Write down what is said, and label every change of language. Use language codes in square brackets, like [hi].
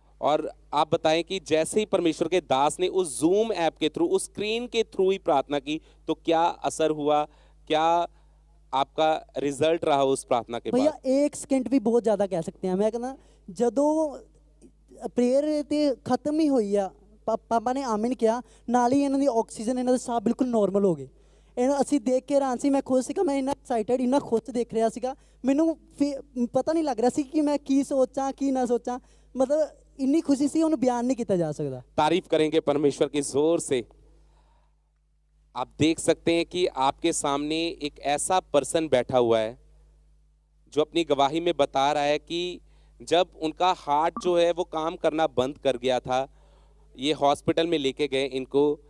[hi] और आप बताएं कि जैसे ही परमेश्वर के दास ने उस जूम ऐप के थ्रू, उस स्क्रीन के थ्रू ही प्रार्थना की, तो क्या असर हुआ, क्या आपका रिजल्ट रहा उस प्रार्थना के भैया बाद? 1 सेकंड भी बहुत ज़्यादा कह सकते हैं। [pa] मैं कहना, जदों ਪ੍ਰੇਅਰ ਤੇ ਖਤਮ ਹੀ ਹੋਈ ਆ ਪਾਪਾ ਨੇ ਆਮੀਨ ਕਿਹਾ, ਨਾਲ ਹੀ ਇਹਨਾਂ ਦੀ ਆਕਸੀਜਨ, ਇਹਨਾਂ ਦੇ ਸਾਹ ਬਿਲਕੁਲ ਨਾਰਮਲ ਹੋ ਗਏ। ਇਹਨਾਂ ਅਸੀਂ ਦੇਖ ਕੇ ਹੈਰਾਨ ਸੀ, ਮੈਂ ਖੁਦ ਸੀਗਾ, ਮੈਂ ਇੰਨਾ ਐਕਸਾਈਟਡ, ਇੰਨਾ ਖੁਸ਼ ਦੇਖ ਰਿਹਾ ਸੀਗਾ, ਮੈਨੂੰ ਪਤਾ ਨਹੀਂ ਲੱਗ ਰਿਹਾ ਸੀ ਕਿ ਮੈਂ ਕੀ ਸੋਚਾਂ ਕੀ ਨਾ ਸੋਚਾਂ, [hi] मतलब इन्नी खुशी सी उन्हें बयान नहीं किया जा सकता। तारीफ करेंगे परमेश्वर की जोर से। आप देख सकते हैं कि आपके सामने एक ऐसा पर्सन बैठा हुआ है जो अपनी गवाही में बता रहा है कि जब उनका हार्ट जो है वो काम करना बंद कर गया था, ये हॉस्पिटल में लेके गए इनको।